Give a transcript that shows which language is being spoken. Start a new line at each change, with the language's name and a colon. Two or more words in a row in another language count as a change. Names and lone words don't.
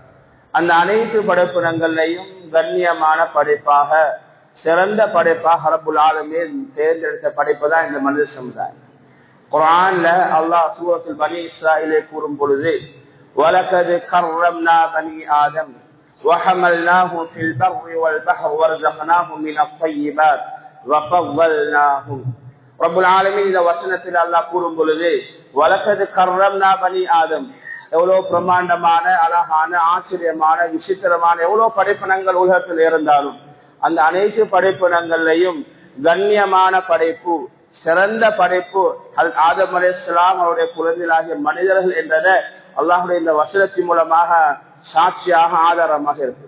Tamil: அந்த அனைத்து படைப்பினங்களையும் கண்ணியமான படைப்பாக சிறந்த படைப்பாக
Arabic: رب العالمين
Tamil: தேர்ந்தெடுத்த படைப்பு தான் இந்த மனித சமுதாயம். குர்ஆன்ல அல்லாஹ் சூரத்துல் பனி இஸ்ராயீலை கூறும் பொழுது
Arabic: ولقد كرمنا بني آدم وحملناهم في البر والبحر ورزقناهم من الطيبات وفضلناهم. رب العالمين
Tamil: இந்த வசனத்தில் அல்லாஹ் கூறும் பொழுது
Arabic: ولقد كرمنا بني آدم,
Tamil: எவ்வளவு பிரம்மாண்டமான அழகான ஆச்சரியமான விசித்திரமான எவ்வளவு படைப்பினங்கள் உலகத்தில் இருந்தாலும் அந்த அனைத்து படைப்பினங்களையும் கண்ணியமான படைப்பு சிறந்த படைப்பு
Arabic: آدم عليه السلام
Tamil: அவருடைய குழந்தைகளாகிய மனிதர்கள் என்றதை அல்லாஹுடைய இந்த வசனத்தின் மூலமாக சாட்சியாக ஆதாரமாக இருக்குது.